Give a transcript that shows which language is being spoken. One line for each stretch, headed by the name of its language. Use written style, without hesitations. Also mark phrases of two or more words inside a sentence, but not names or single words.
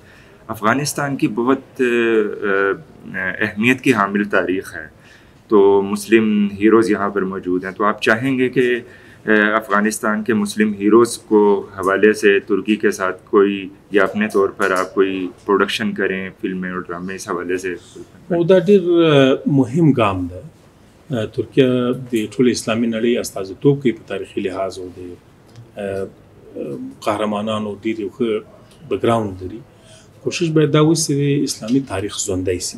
Urdu: افغانستان کی بہت اہمیت کی حامل تاریخ ہے، تو مسلم ہیروز یہاں پر موجود ہیں. تو آپ چاہیں گے کہ افغانستان کے مسلم ہیروز کو حوالے سے ترکی کے ساتھ کوئی یا اپنے طور پر آپ کوئی پروڈکشن کریں، فلمیں اور ڈرامے اس حوالے سے?
Pashto: دا ډېر مهم ګام ده. ترکیه د ټول اسلامي نړۍ استازیتوب کوي په تاریخي لحاظ او د قهرمانانو ډېر یو ښه بیکګراوند لري. کوشش باید دا وشي چې اسلامي تاریخ ژوندی سي.